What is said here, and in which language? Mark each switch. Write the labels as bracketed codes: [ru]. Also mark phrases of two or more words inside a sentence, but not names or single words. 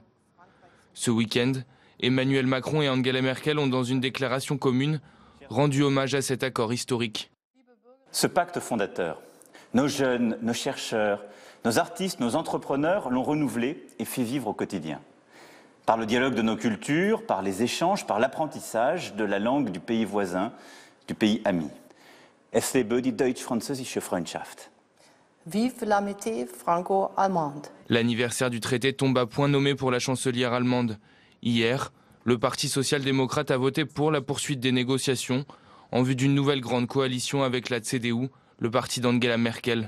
[fr] Ce week-end, Emmanuel Macron et Angela Merkel ont, dans une déclaration commune, rendu hommage à cet accord historique. Ce pacte fondateur, nos jeunes, nos chercheurs, nos artistes, nos entrepreneurs l'ont renouvelé et fait vivre au quotidien. Par le dialogue de nos cultures, par les échanges, par l'apprentissage de la langue du pays voisin, du pays ami. [de] Es lebe die deutsch-französische Freundschaft. [fr] Vive l'amitié franco-allemande. L'anniversaire du traité tombe à point nommé pour la chancelière allemande. Hier, le Parti social-démocrate a voté pour la poursuite des négociations en vue d'une nouvelle grande coalition avec la CDU, le parti d'Angela Merkel.